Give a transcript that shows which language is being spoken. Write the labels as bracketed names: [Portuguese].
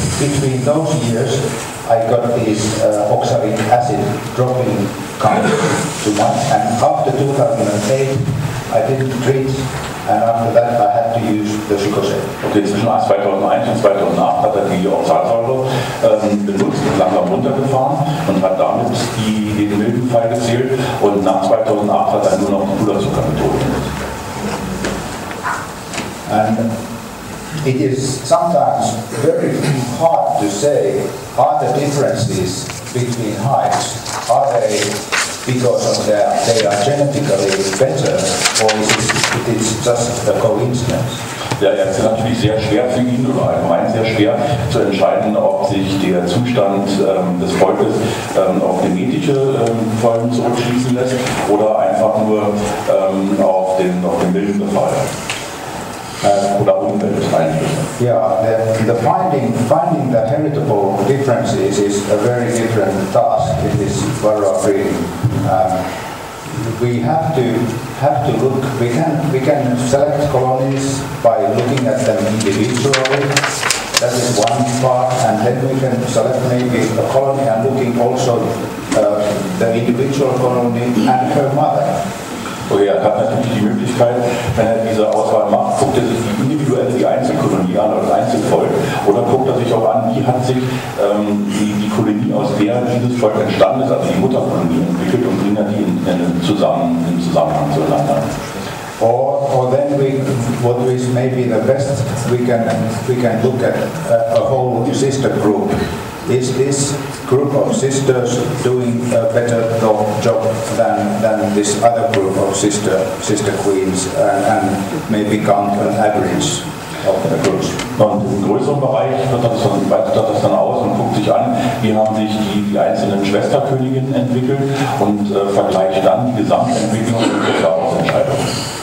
[English] Between those years, I got these oxalic acid dropping count too much, and after 2008, I didn't treat, and after that, I had to use the sugar shake. [German] Okay, zwischen 2001 und 2008 hat er die Oxalsäure benutzt und langsam runtergefahren und hat damit den Milbenfall gezählt, und nach 2008 hat er nur noch die Puderzuckermethode benutzt. [English] And it is sometimes very hard to say, are the differences between hives, are they because they are genetically better, or it is just a coincidence? [German] Ja, es ist natürlich sehr schwer für ihn oder allgemein sehr schwer zu entscheiden, ob sich der Zustand des Volkes auf genetische Folgen zurückschließen lässt oder einfach nur auf den Mildenbefall. Oder Umwelteinflüsse. [English] Yeah, the finding the heritable differences is a very different task in this varroa breeding. We have to look. We can select colonies by looking at them individually. That is one part, and then we can select maybe a colony and looking also the individual colony and her mother. [German] Er hat natürlich die Möglichkeit, wenn er diese Auswahl macht, guckt er sich die Einzelkolonie an oder das Einzelvolk, oder guckt er sich auch an, wie hat sich die Kolonie, aus der dieses Volk entstanden ist, also die Mutterkolonie entwickelt, und bringt er die im Zusammenhang zueinander. [English] Or then what is maybe the best, we can look at a whole sister group. Is this group of sisters doing a better job than this other group of sister queens, and maybe count an average of the groups? [German] Und im größeren Bereich weitet das dann aus und guckt sich an, wie haben sich die einzelnen Schwesterköniginnen entwickelt, und vergleicht dann die Gesamtentwicklung und trifft daraus Entscheidungen.